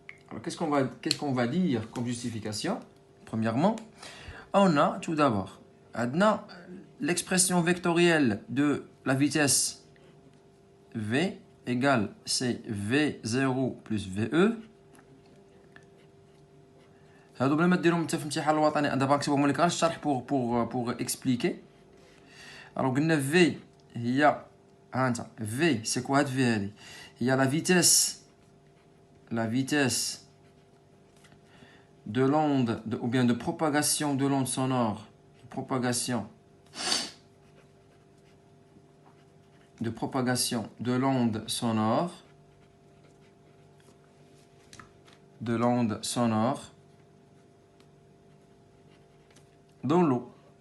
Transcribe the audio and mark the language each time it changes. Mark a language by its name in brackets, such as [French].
[French] Alors, qu'est-ce qu'on va dire comme justification? Premièrement, on a tout d'abord l'expression vectorielle de la vitesse V égale c'est V0 plus VE. [Arabic] هادو بلا ما ديرهم انت في الامتحان الوطني دابا نكتبهم لك غير الشرح [French] pour expliquer. Alors [Arabic] قلنا V هي ها انت [French] V c'est quoi هاد V هادي هي la vitesse de l'onde ou bien de propagation de l'onde sonore, de propagation de l'onde sonore dans l'eau.